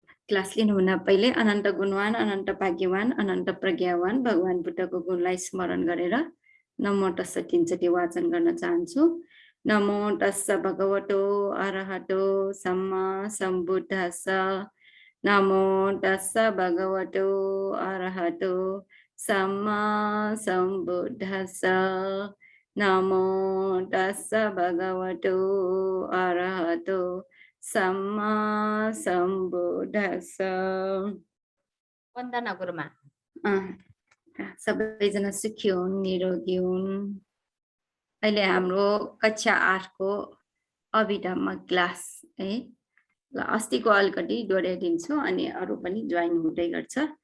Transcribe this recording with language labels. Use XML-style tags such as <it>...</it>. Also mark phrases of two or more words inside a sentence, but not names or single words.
<ne>क्लास लिनुभन्दा पहिले अनन्त गुणवान अनन्त भाग्यवान अनन्त प्रज्ञावान भगवान बुद्धको गुणलाई स्मरण गरेर</ne> <pi>नमो तस्स</pi> <ne>तीनचोटि वाचन गर्न चाहन्छु।</ne> <pi>नमो तस्स भगवतो अरहतो सम्मा सम्बुद्धस्स। नमो तस्स भगवतो अरहतो सम्मा सम्बुद्धस्स। नमो तस्स भगवतो अरहतो सम्मा सम्बुद्धस्स।</pi> <ne>वन्दना गुरुमा। सबैजना सुखी हुन्, निरोगी हुन्। अहिले हाम्रो कक्षा 8 को अभिधम्म क्लास है। ल अस्तिको अलिकति दोहोऱ्याइदिन्छु अनि अरू पनि जोइन हुँदै गर्छ।</ne>